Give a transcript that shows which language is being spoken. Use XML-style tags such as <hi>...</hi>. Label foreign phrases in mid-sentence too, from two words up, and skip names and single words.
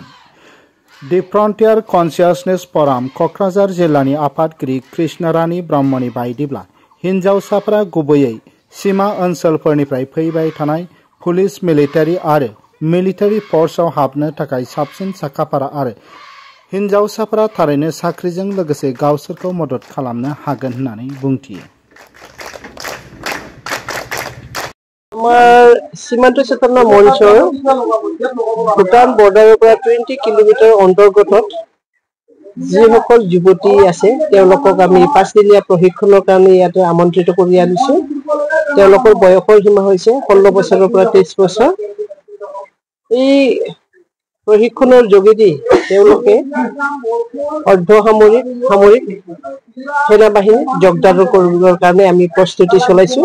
<brx>दि फ्रन्टियार कन्सियासनेस फराम क'क्राझार जिल्लानि आफादगिरि कृष्णरानी ब्रह्मनि बायदिब्ला हिन्जावसाफोरा गुबैयै सीमा ओनसोलफोरनिफ्राय फैबाय थानाय पुलिस मिलिटारि आरो मिलिटारि फर्सआव हाबनो थाखाय साबसिन साखाफारा आरो हिन्जावसाफोरा थारैनो साख्रिजों लोगोसे गावसोरखौ मदद खालामनो हागोन होननानै बुंथियो।</brx> <as>সীমান্ত চেতনা মঞ্চৰ ভূটান বৰ্ডাৰ 20 কিলোমিটাৰ অন্তৰ্গত যিসকল যুৱতী আছে তেওঁলোকক আমি 5 দিনীয়া প্ৰশিক্ষণৰ কাৰণে ইয়াতে আমন্ত্ৰিত কৰি আনিছো। তেওঁলোকৰ বয়সৰ সীমা হৈছে 16 বছৰৰ পৰা 23 বছৰ। এই প্ৰশিক্ষণৰ যোগেদি তেওঁলোকে অৰ্ধসামৰিক সামৰিক সেনাবাহিনী যোগদান কৰিবৰ কাৰণে আমি প্ৰস্তুতি চলাইছো।</as>